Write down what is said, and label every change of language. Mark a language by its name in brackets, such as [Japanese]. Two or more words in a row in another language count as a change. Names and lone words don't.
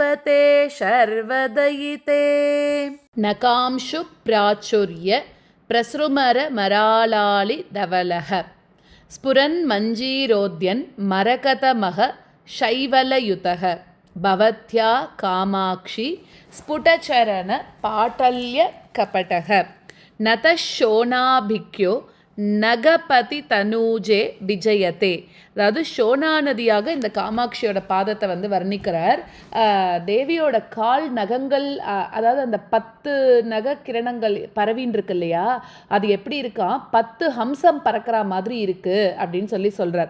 [Sanskrit] ते शर्वदयिते नकांशु प्राचुर्य प्रसृमर मरालालि धवलः स्फुरन् मञ्जीरोद्यन् मरकतमः शैवलयुतः भवत्या कामाक्षि स्फुटचरण पाटल्य कपटः नतः शोणाभिक्यो नगपति तनूजे विजयते. [Tamil] அதாவது ஷோனா நதியாக இந்த காமாட்சியோட பாதத்தை வந்து வர்ணிக்கிறார். தேவியோட கால் நகங்கள், அதாவது அந்த 10 நக கிரணங்கள் பரவின்னு இருக்கு இல்லையா, அது எப்படி இருக்கா, 10 ஹம்சம் பறக்கிற மாதிரி இருக்கு அப்படின்னு சொல்கிறார்.